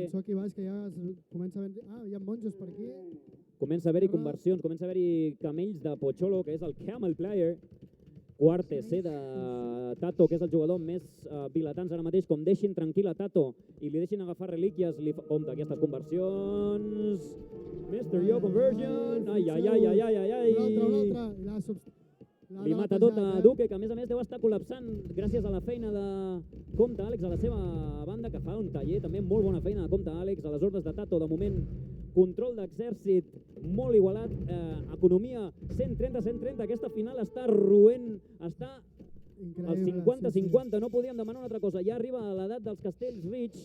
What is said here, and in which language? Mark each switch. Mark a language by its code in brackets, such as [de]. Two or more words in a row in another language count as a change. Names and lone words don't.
[ca] Això aquí baix, que ja comença a haver... hi ha monjos per aquí. Comença a haver-hi conversions, comença a haver-hi camells de Pocholo, que és el [en] Camel Player. [ca] Quart TC de Tato, que és el jugador més vilatans ara mateix. Com deixin tranquil a Tato i li deixin agafar relíquies, compte aquestes conversions. [en] Mr. Yo Conversion. [ca] Ai. Una altra. Li mata tot a Duque, que a més deu estar col·lapsant gràcies a la feina de comte Àlex a la seva banda, que fa un taller, també molt bona feina de comte Àlex, a les ordres de Tato, de moment control d'exèrcit molt igualat, economia 130-130, aquesta final està roent, està al 50-50, no podíem demanar una altra cosa, ja arriba a l'edat dels castells Rich.